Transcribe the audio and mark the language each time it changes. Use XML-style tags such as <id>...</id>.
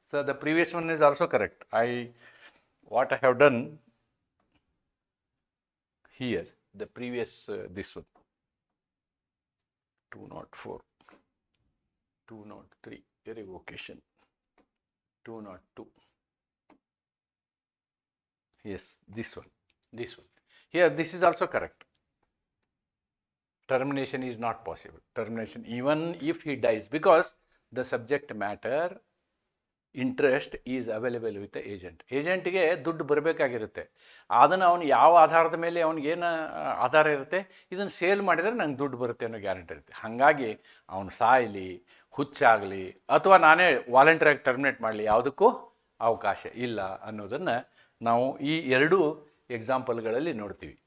<en>So the previous one is also correct. What I have done here, the previous this one 204, 203 revocation, 202. Yes, this one. Here, this is also correct. Termination is not possible. Termination even if he dies, because the subject matter interest is available with the agent.</en> <kn>ಏಜೆಂಟ್ಗೆ ದುಡ್ಡು ಬರಬೇಕಾಗಿರುತ್ತೆ. ಅದನ್ನು ಅವನು ಯಾವ ಆಧಾರದ ಮೇಲೆ ಅವನಿಗೇನು ಆಧಾರ ಇರುತ್ತೆ? ಇದನ್ನು sale ಮಾಡಿದರೆ ನಂಗೆ ದುಡ್ಡು ಬರುತ್ತೆ ಅನ್ನೋ ಗ್ಯಾರಂಟಿ ಇರುತ್ತೆ. ಹಾಗಾಗಿ ಅವನು ಸಾಯಲಿ, ಹುಚ್ಚಾಗಲಿ, ಅಥವಾ ನಾನೇ ವಾಲಂಟಿಯರಾಗಿ ಟರ್ಮಿನೇಟ್ ಮಾಡಲಿ, ಯಾವುದಕ್ಕೂ ಅವಕಾಶ ಇಲ್ಲ ಅನ್ನೋದನ್ನು ನಾವು ಈ ಎರಡೂ ಎಕ್ಸಾಂಪಲ್ಗಳಲ್ಲಿ ನೋಡ್ತೀವಿ.</kn>